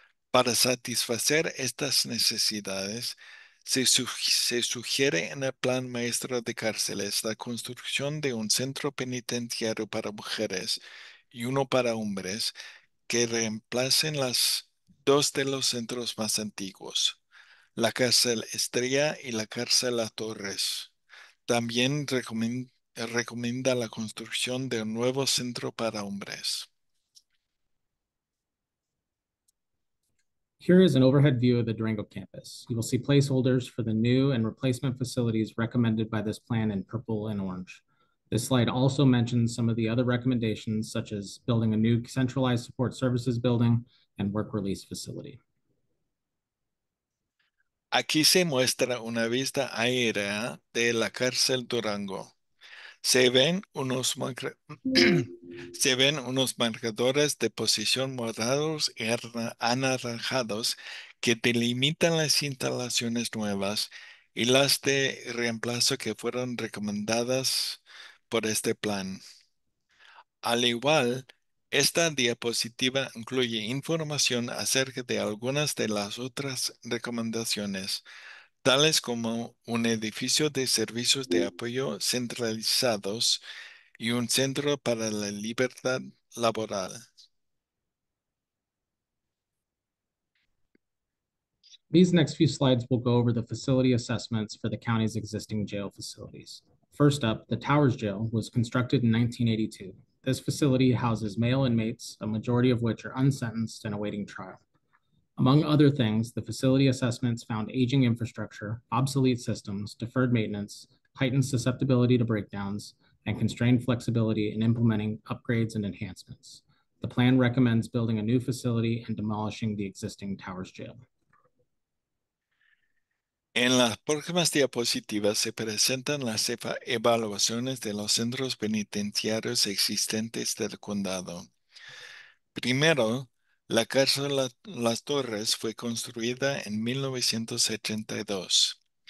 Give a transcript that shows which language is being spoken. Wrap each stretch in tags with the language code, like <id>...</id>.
<es>Para satisfacer estas necesidades, se sugiere en el Plan Maestro de Cárceles la construcción de un centro penitenciario para mujeres y uno para hombres que reemplacen las dos de los centros más antiguos, la cárcel Estrella y la cárcel La Torres. También recomienda la construcción de un nuevo centro para hombres.</es> <en>Here is an overhead view of the Durango campus. You will see placeholders for the new and replacement facilities recommended by this plan in purple and orange. This slide also mentions some of the other recommendations, such as building a new centralized support services building and work release facility.</en> <es>Aquí se muestra una vista aérea de la cárcel Durango. Se ven unos, se ven unos marcadores de posición morados y anaranjados que delimitan las instalaciones nuevas y las de reemplazo que fueron recomendadas por este plan. Al igual, esta diapositiva incluye información acerca de algunas de las otras recomendaciones, tales como un edificio de servicios de apoyo centralizados y un centro para la libertad laboral.</es> <en>These next few slides will go over the facility assessments for the county's existing jail facilities. First up, the Towers Jail was constructed in 1982. This facility houses male inmates, a majority of which are unsentenced and awaiting trial. Among other things, the facility assessments found aging infrastructure, obsolete systems, deferred maintenance, heightened susceptibility to breakdowns, and constrained flexibility in implementing upgrades and enhancements. The plan recommends building a new facility and demolishing the existing Towers Jail.</en> <es>En las próximas diapositivas se presentan las evaluaciones de los centros penitenciarios existentes del condado. Primero, la cárcel Las Torres fue construida en 1982.</es>